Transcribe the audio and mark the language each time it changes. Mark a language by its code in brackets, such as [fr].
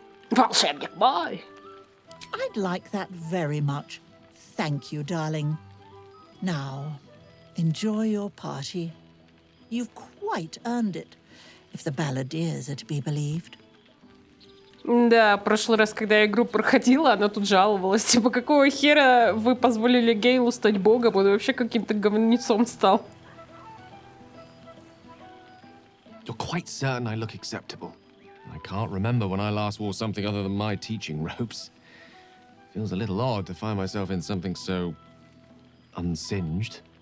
[ru] Волшебник мой. [en] I'd like that very much. Thank you, darling. Now, enjoy your party. You've quite earned it, if the balladeers are to be believed. [ru] Да, в прошлый раз, когда я игру проходила, она тут жаловалась. Типа, какого хера вы позволили Гейлу стать богом? Он вообще каким-то говнецом стал. [en] You're quite certain I look acceptable. I can't remember when I last wore something other than my teaching robes. Feels a little odd to find myself in something so unsinged.